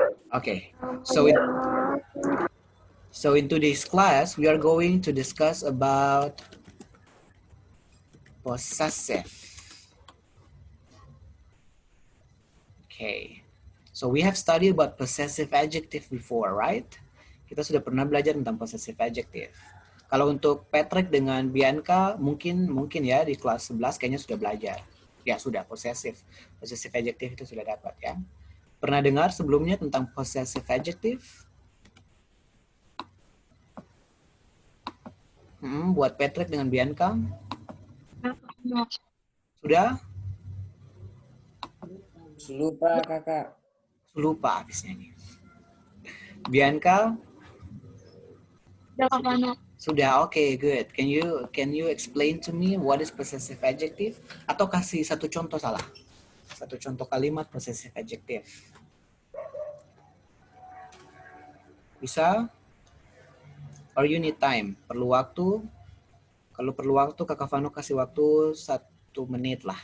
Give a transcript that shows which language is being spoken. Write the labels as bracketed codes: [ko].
[en] Okay, so in today's class, we are going to discuss about possessive. Okay, so we have studied about possessive adjective before, right? [id] Kita sudah pernah belajar tentang possessive adjective. Kalau untuk Patrick dengan Bianca, mungkin ya di kelas 11 kayaknya sudah belajar. Ya sudah, possessive adjective itu sudah dapat ya. Pernah dengar sebelumnya tentang possessive adjective? Buat Patrick dengan Bianca? Sudah? Lupa kakak. Lupa habisnya nih. Bianca? Sudah, okay, good. [en] Can you explain to me what is possessive adjective? [id] Atau kasih satu contoh salah. Satu contoh kalimat possessive adjective. Bisa? [en] Or you need time? [id] Perlu waktu? Kalau perlu waktu, Kakak Vano kasih waktu 1 menit lah.